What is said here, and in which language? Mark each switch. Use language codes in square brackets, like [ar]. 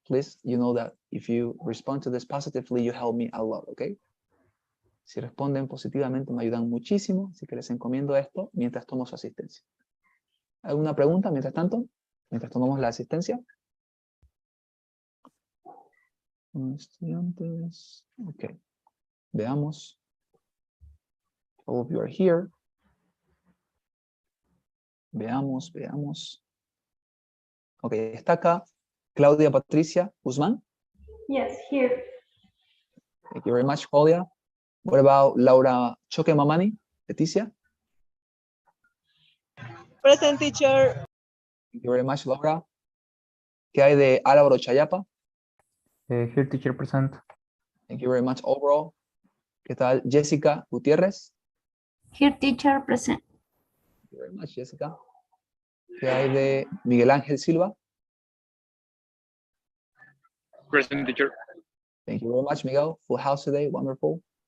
[en] Please, you know that if you respond to this positively, you help me a lot, okay? [es] Si responden positivamente, me ayudan muchísimo, así que les encomiendo esto mientras tomo su asistencia. ¿Alguna pregunta mientras tanto? Mientras tomamos la asistencia. [en] Estudiantes. Ok. Veamos. All of you are here. [es] Veamos. Ok, está acá Claudia Patricia Guzmán. [en] Yes, here. Thank you very much, Claudia. What about Laura Choque Mamani? Leticia? Present, teacher. Thank you very much, Laura. [es] ¿Qué hay de Álvaro Chayapa? [en] Here, teacher, present. Thank you very much, overall. [es] ¿Qué tal Jessica Gutiérrez? [en] Here, teacher, present. Thank you very much, Jessica. [es] ¿Qué hay de Miguel Ángel Silva? [en] Present, teacher. Thank you very much, Miguel. Full house today, wonderful.